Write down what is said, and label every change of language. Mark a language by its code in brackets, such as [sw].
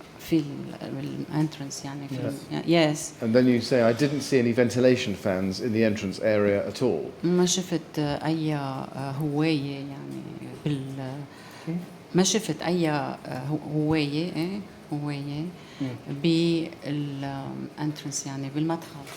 [ar] في الانترنس يعني yes. [en] And then you say, I didn't see any ventilation fans in the entrance area at all. [ar] ما شفت أي هواية يعني ما شفت أي هواية هواية بالانترنس يعني بالمدخل